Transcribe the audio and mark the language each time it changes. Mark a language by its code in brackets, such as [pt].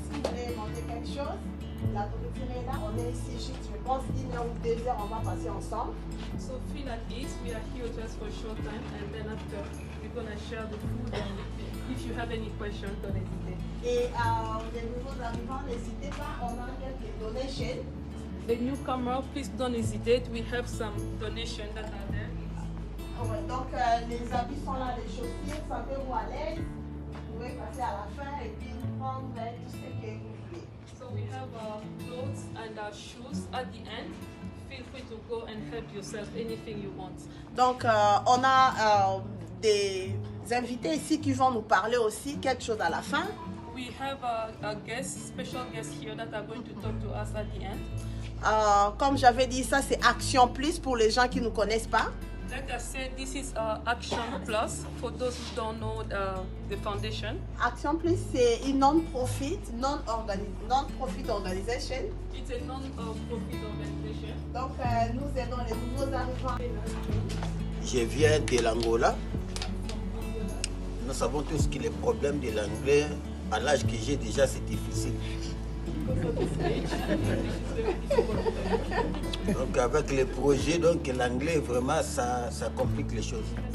[fr] Si vous voulez demander quelque chose, la nourriture est là. On est ici juste, je pense, 1 heure ou 2 heures, on va passer ensemble. [en] So feel at ease. We are here just for a short time, and then after we're gonna share the food. And if you have any questions, don't hesitate. [fr] Et les nouveaux arrivants, n'hésitez pas, on a quelques donations. [en] The newcomer, please don't hesitate. We have some donations that are there. [fr] Ouais, donc les habits sont là, les chaussures, sentez-vous à l'aise. Vous pouvez passer à la fin et puis prendre tout ce que vous voulez. [en] So we have our clothes and our shoes at the end. Feel free to go and help yourself, anything you want. [fr] Donc on a des invités ici qui vont nous parler aussi quelque chose à la fin. [en] We have a guest, special guests here that are going to talk to us at the end. [fr] Comme j'avais dit, ça c'est Action Plus pour les gens qui ne nous connaissent pas. [en] Like I said, this is Action Plus for those who don't know the foundation. [fr] Action Plus, c'est une non-profit organisation. [en] It's a non-profit organization. [fr] Donc nous aidons les nouveaux arrivants. Je viens de l'Angola. Nous savons tous que les problèmes de l'anglais, à l'âge que j'ai déjà, c'est difficile. Donc avec les projets, l'anglais vraiment ça complique les choses.